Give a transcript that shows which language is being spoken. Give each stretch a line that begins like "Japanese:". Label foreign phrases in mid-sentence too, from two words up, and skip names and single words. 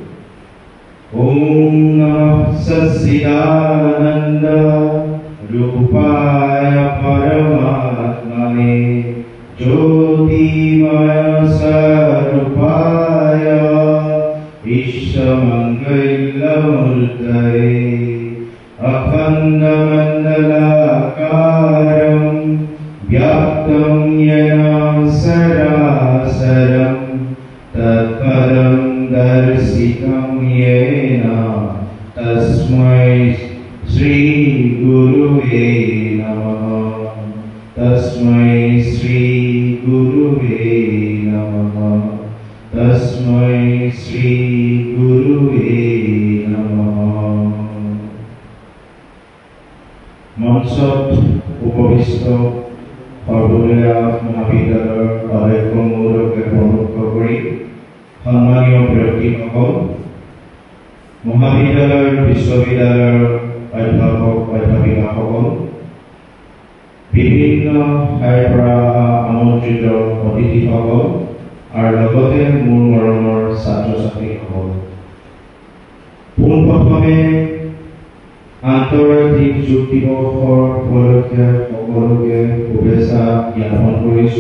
Sanskrit: ওম নমঃ সচ্চিদানন্দ ৰূপায় পৰমাত্মনে জ্যোতিময় স্বৰূপায় বিশ্বমঙ্গলমূর্তয়ে अखण्डमण्डलाकारं व्याप्तं येन सरासरं तत्पदं दर्शितं येन तस्मै श्रीगुरुवे नमः। तस्मै श्रीगुरुवे नमः। तस्मै श्रीगुरुवे नमः।
Assamese: মঞ্চত উপবিষ্ট সৰ্বদলীয় মহাবিদ্যালয়ৰ অধ্যক্ষ মহোদয়কে প্ৰমুখ কৰি সন্মানীয় ব্যক্তিসকল, মহাবিদ্যালয়ৰ বিশ্ববিদ্যালয়ৰ অধ্যাপক অধ্যাপিকাসকল, বিভিন্ন ঠাইৰ পৰা আমন্ত্ৰিত অতিথিসকল আৰু লগতে মোৰ মৰমৰ ছাত্ৰ ছাত্ৰীসকল, পোনপ্ৰথমে আন্তৰ্জাতিক যোগ দিৱসৰ উপলক্ষে সকলোকে শুভেচ্ছা জ্ঞাপন কৰিছোঁ।